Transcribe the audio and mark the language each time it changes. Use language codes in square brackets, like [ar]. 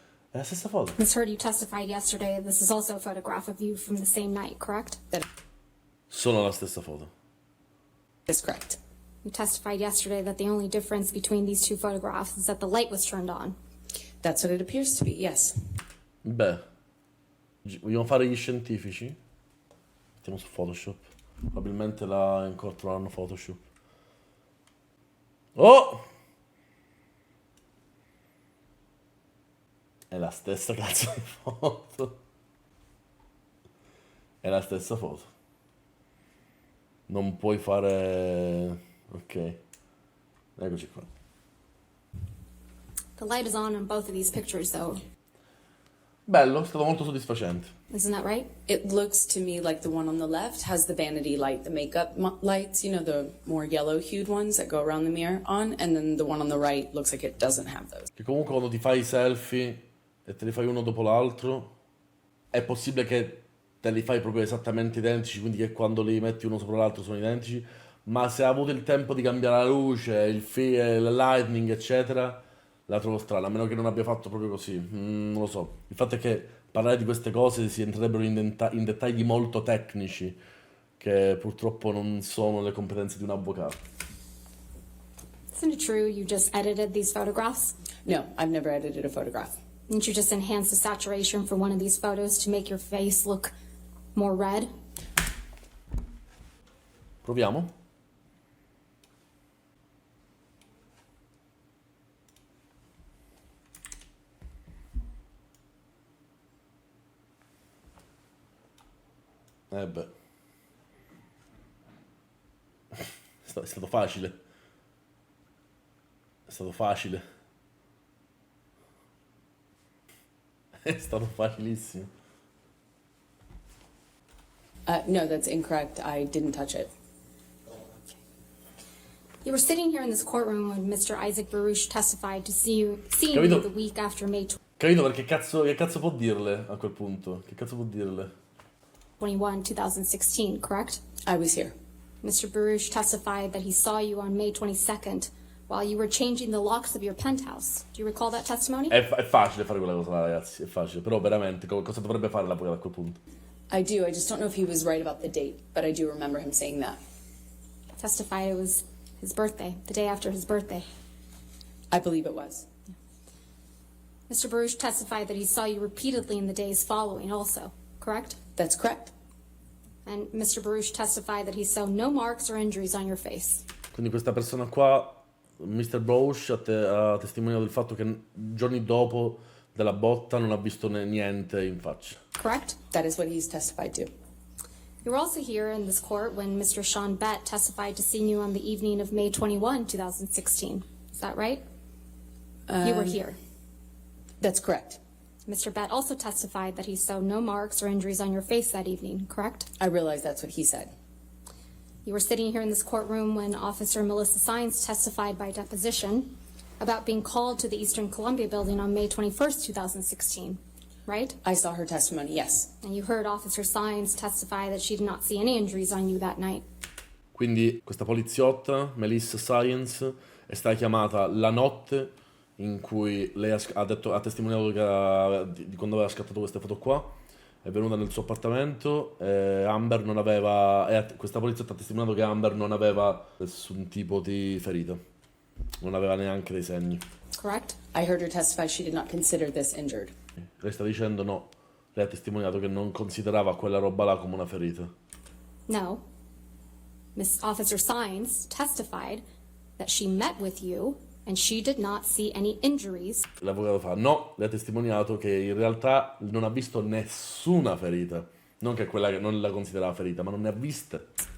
[it] È la stessa foto. [en] Ms. Heard, you testified yesterday. This is also a photograph of you from the same night, correct? [it] Sono la stessa foto. [en] That's correct. You testified yesterday that the only difference between these two photographs is that the light was turned on. That's what it appears to be, yes. [it] Beh, vogliamo fare gli scientifici? Mettiamo su Photoshop. Probabilmente la incorporeranno Photoshop. Oh! È la stessa cazzo di foto. È la stessa foto. Non puoi fare... Ok. Eccoci qua. [en] The light is on both of these pictures, though. [it] Bello, è stato molto soddisfacente. [en] Isn't that right? It looks to me like the one on the left has the vanity light, the makeup lights, you know, the more yellow-hued ones that go around the mirror on, and then the one on the right looks like it doesn't have those. [it] Che comunque quando ti fai i selfie e te li fai uno dopo l'altro, è possibile che te li fai proprio esattamente identici, quindi che quando li metti uno sopra l'altro sono identici, ma se ha avuto il tempo di cambiare la luce, il lightning, eccetera, la trovo strana, a meno che non abbia fatto proprio così. Non lo so. Il fatto è che parlare di queste cose si entrerebbero in dettagli molto tecnici, che purtroppo non sono le competenze di un avvocato. [en] Isn't it true you just edited these photographs? No, I've never edited a photograph. Didn't you just enhance the saturation for one of these photos to make your face look more red? [it] Proviamo? Beh. È stato facile. È stato facile. È stato facilissimo. [en] No, that's incorrect. I didn't touch it. You were sitting here in this courtroom when Mr. Isaac Baruch testified to seeing you [it] Capito? the week after May Capito? Perché che cazzo può dirle a quel punto? Che cazzo può dirle? [en] 21, 2016, correct? I was here. Mr. Baruch testified that he saw you on May 22nd while you were changing the locks of your penthouse. Do you recall that testimony? [it] È facile fare quella cosa là, ragazzi, è facile. Però veramente, cosa dovrebbe fare l'avvocato a quel punto? [en] I do. I just don't know if he was right about the date, but I do remember him saying that. Testified it was his birthday, the day after his birthday. I believe it was. Mr. Baruch testified that he saw you repeatedly in the days following also, correct? That's correct. And Mr. Baruch testified that he saw no marks or injuries on your face. [it] Quindi questa persona qua, Mr. Baruch, ha testimoniato il fatto che giorni dopo della botta non ha visto niente in faccia. [en] Correct? That is what he's testified to. You were also here in this court when Mr. Sean Bett testified to seeing you on the evening of May 21, 2016. Is that right? You were here. That's correct. Mr. Bett also testified that he saw no marks or injuries on your face that evening, correct? I realize that's what he said. You were sitting here in this courtroom when Officer Melissa Sines testified by deposition about being called to the Eastern Columbia building on May 21st, 2016, right? I saw her testimony, yes. And you heard Officer Sines testify that she did not see any injuries on you that night. [it] Quindi questa poliziotta, Melissa Science, è stata chiamata la notte in cui lei ha testimoniato di quando aveva scattato queste foto qua, è venuta nel suo appartamento, Amber non aveva, questa poliziotta ha testimoniato che Amber non aveva nessun tipo di ferita, non aveva neanche dei segni. [en] Correct? I heard her testify she did not consider this injured. [it] Lei sta dicendo no, lei ha testimoniato che non considerava quella roba là come una ferita. [en] No. Miss Officer Sines testified that she met with you and she did not see any injuries. [it] L'avvocato fa no, lei ha testimoniato che in realtà non ha visto nessuna ferita, non che quella che non la considerava ferita, ma non ne ha viste.